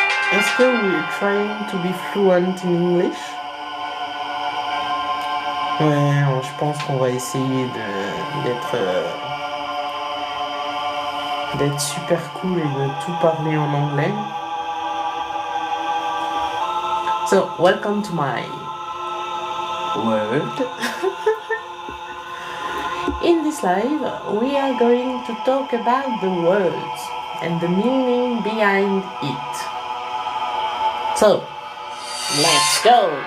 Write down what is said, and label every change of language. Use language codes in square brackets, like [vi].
[fr] Est-ce que [en] we're trying to be fluent in English? [fr] Ouais, je pense qu'on va essayer d'être super cool et de tout parler en anglais. [en] So, welcome to my word. In this live, we are going to talk about the words and the meaning behind it. So, let's go!